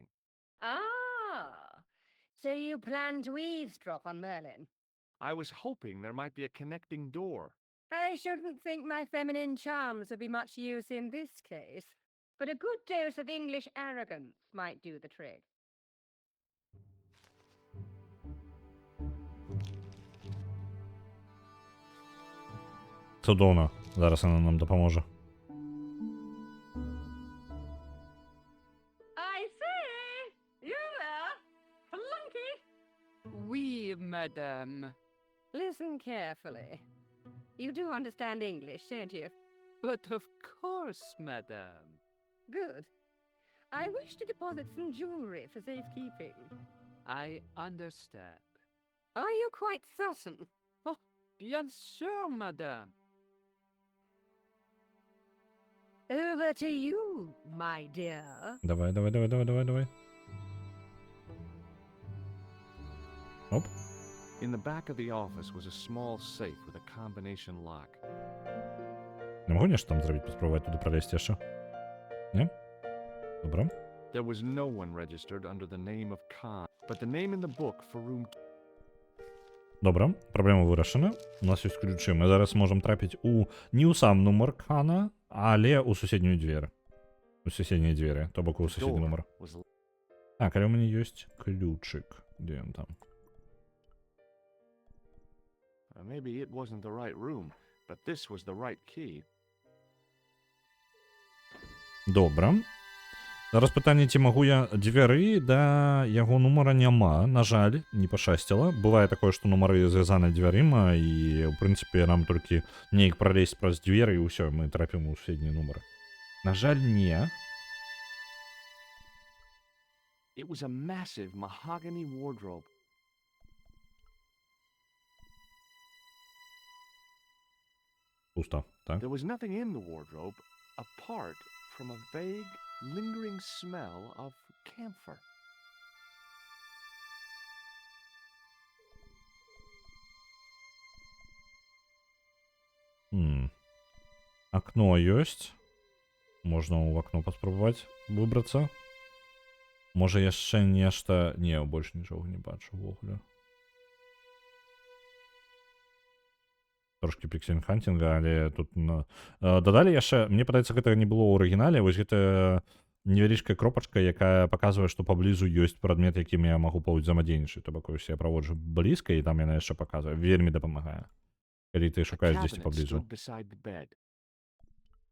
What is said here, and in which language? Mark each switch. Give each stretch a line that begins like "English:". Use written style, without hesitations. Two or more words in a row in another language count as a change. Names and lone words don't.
English: Ah, so you plan to eavesdrop on Merlin? I was hoping there might be a connecting door. I shouldn't think my feminine charms would be much use in this case, but a good dose of English arrogance might do the trick.
Belarusian: Цудоўна. Зараз яна нам дапаможа.
English: I say, you there, flunky.
French: Oui, madame.
English: Listen carefully. You do understand English, don't you? But of course, madame. Good. I wish to deposit some jewelry for safekeeping. I understand. Are you quite certain?
French: Bien sûr, madame.
English: Over to you, my dear.
Belarusian: Давай. Оп.
English: In the back of the office was a small safe with a combination lock.
Belarusian: Не магу нешта там зрабіць, паспрабаваць туды пралезці яшчэ? Не? Добра.
English: There was no one registered under the name of Khan, but the name in the book for room
Belarusian: Добра, праблема вырашана. У нас ёсць ключы. Мы зараз можам трапіць не ў сам нумар Кана, але ў суседнюю дзверь. У суседнія дзверы, то бок у суседні нумар.
English: was
Belarusian: Так, але ў мяне ёсць ключык. Дзе ён там?
English: maybe it wasn't the right room, but this was the right key.
Belarusian: Добра. Зараз пытанне, ці магу я дзверы да яго нумара няма. На жаль, не пашасціла. Бывае такое, што нумары звязаны дзвярыма, і, ў прынцыпе, нам толькі неяк пралезць праз дзверы, і ўсё, мы трапім у суседні нумар. На жаль, не.
English: It was a massive mahogany wardrobe.
Belarusian: Пусто, так?
English: There was nothing in the wardrobe apart from a vague, lingering smell of camphor.
Belarusian: Акно ёсць. Можна ў акно паспрабаваць выбрацца. Можа яшчэ нешта... Не, больш нічога не бачу ўвогуле. Трошки піксель-хантінга, але тут... Дадалі яшчэ... Мне падаецца, гэта не было ў арыгінале. Вось гэта невялічкая кропачка, якая паказвае, што паблізу ёсць прадмет, якім я магу паўзаемадзейнічаць. То бок, я праводжу блізка, і там яна яшчэ паказвае. Вельмі дапамагае. Калі ты
English: A
Belarusian: шукаеш дзесьці
English: cabinet
Belarusian: паблізу.
English: stood beside the bed.